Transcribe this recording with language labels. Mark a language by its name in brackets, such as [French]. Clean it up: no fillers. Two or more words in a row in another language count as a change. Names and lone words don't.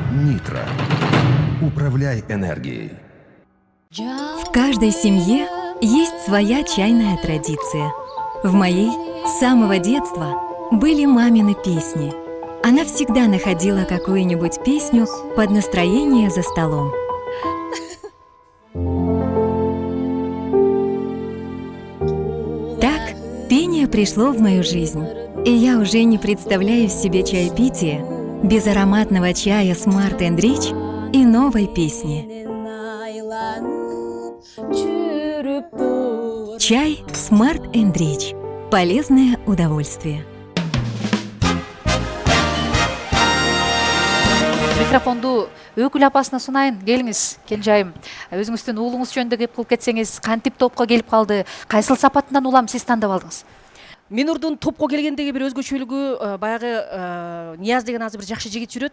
[Russian] Нитро. Управляй энергией. В каждой семье есть своя чайная традиция. В моей с самого детства были мамины песни. Она всегда находила какую-нибудь песню под настроение за столом. Так пение пришло в мою жизнь, и я уже не представляю себе чаепитие без ароматного чая Smart & Rich и новой песни. Чай Smart & Rich. Полезное удовольствие. [Kyrgyz] Микрофонду өкүл апасына сунайын. Келиңиз, келжайым. Өзүңүздүн уулуңуз жөнүндө кеп кылып кетсеңиз, кантип топко келип калды? Кайсыл сапатынан улам сиз тандап алдыңыз? Минурдун топко келгендеги бир өзгөчөлүгү баягы Нияз деген азыр бир жакшы жигит жүрөт.